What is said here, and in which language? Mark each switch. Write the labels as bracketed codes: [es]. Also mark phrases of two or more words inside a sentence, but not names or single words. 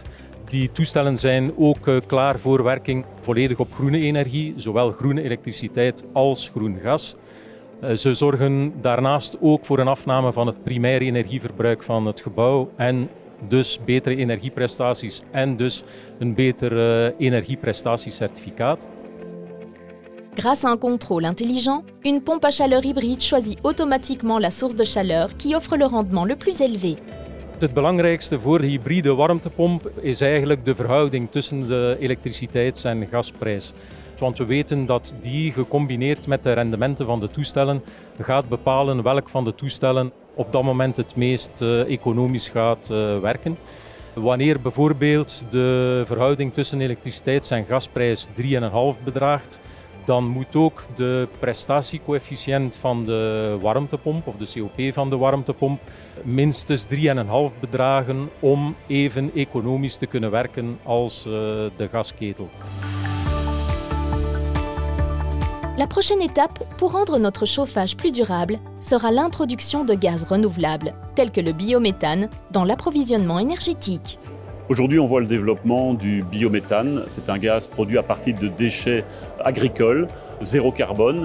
[nl] Die toestellen zijn ook klaar voor werking volledig op groene energie, zowel groene elektriciteit als groen gas. Ze zorgen daarnaast ook voor een afname van het primaire energieverbruik van het gebouw en dus betere energieprestaties en dus een beter energieprestatiecertificaat. [fr] Grâce à un contrôle intelligent, une pompe à chaleur hybride choisit automatiquement la source de chaleur qui offre le rendement le plus élevé. [nl] Het belangrijkste voor de hybride warmtepomp is eigenlijk de verhouding tussen de elektriciteits- en gasprijs. Want we weten dat die gecombineerd met de rendementen van de toestellen gaat bepalen welk van de toestellen op dat moment het meest economisch gaat werken. Wanneer bijvoorbeeld de verhouding tussen elektriciteits- en gasprijs 3,5 bedraagt, dan moet ook de prestatiecoëfficiënt van de warmtepomp of de COP van de warmtepomp minstens 3,5 bedragen om even economisch te kunnen werken als de gasketel. [fr] La prochaine étape pour rendre notre chauffage plus durable sera l'introduction de gaz renouvelables, tels que le biométhane, dans l'approvisionnement énergétique. Aujourd'hui, on voit le développement du biométhane. C'est un gaz produit à partir de déchets agricoles, zéro carbone.